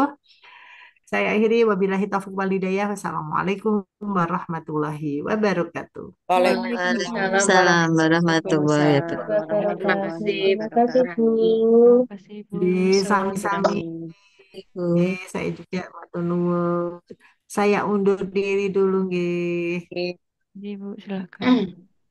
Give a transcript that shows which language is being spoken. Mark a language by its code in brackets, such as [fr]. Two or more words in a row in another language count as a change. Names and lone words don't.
[id] Saya akhiri [ar] وبالله التوفيق والهداية. والسلام عليكم ورحمة الله وبركاته. Waalaikumsalam وعليكم السلام ورحمة الله warahmatullahi wabarakatuh. [id] Terima [ar] wabarakatuh. [id] kasih, Terima Bapak kasih, Bu. Rai. Kasih, Bu. Di sami-sami. Amin. Ibu. Saya juga [jv] matur nuwun. [id] Saya undur diri dulu nggih. Oke. Ibu, silakan.